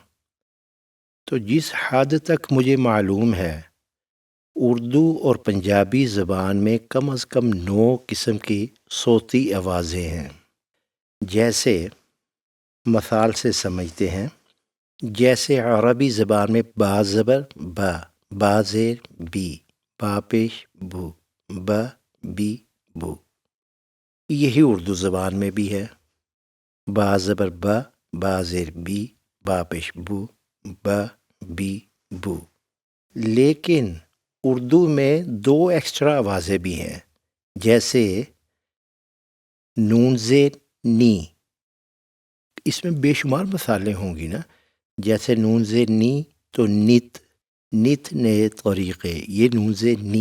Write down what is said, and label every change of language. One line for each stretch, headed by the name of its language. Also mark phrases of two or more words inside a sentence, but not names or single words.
Urdu: تو جس حد تک مجھے معلوم ہے اردو اور پنجابی زبان میں کم از کم 9 قسم کی صوتی آوازیں ہیں۔ جیسے مثال سے سمجھتے ہیں، جیسے عربی زبان میں با زبر با، با زیر بی، با پیش بو، با بی بو، یہی اردو زبان میں بھی ہے، با زبر با، با زیر بی، با پیش بو، با بی بو۔ لیکن اردو میں 2 ایکسٹرا آوازیں بھی ہیں، جیسے نون زیر نی، اس میں بے شمار مثالیں ہوں گی نا، جیسے نون زیر نی تو نت، نت نئے طریقے، یہ نون زیر نی۔